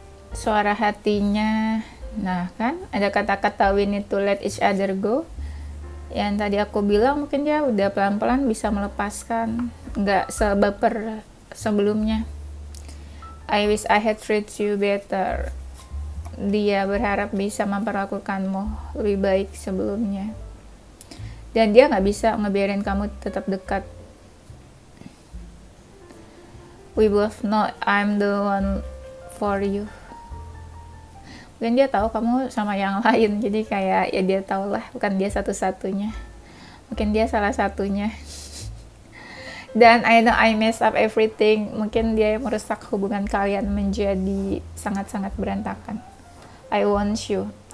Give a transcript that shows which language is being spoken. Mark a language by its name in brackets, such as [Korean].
[Indonesian] Suara hatinya, nah kan ada kata-kata [English] we need to let each other go. [Indonesian] Yang tadi aku bilang, mungkin dia udah pelan-pelan bisa melepaskan, nggak sebaper sebelumnya. [English] I wish I had treated you better. [Indonesian] Dia berharap bisa memperlakukanmu lebih baik sebelumnya. Dan dia nggak bisa ngebiarin kamu tetap dekat. [English] We both know I'm the one for you. [Indonesian] Mungkin dia tahu kamu sama yang lain, jadi kayak ya dia tahu lah, bukan dia satu-satunya, mungkin dia salah satunya. Dan [English] I know I mess up everything, [Indonesian] mungkin dia yang merusak hubungan kalian menjadi sangat-sangat berantakan. [English] I want you.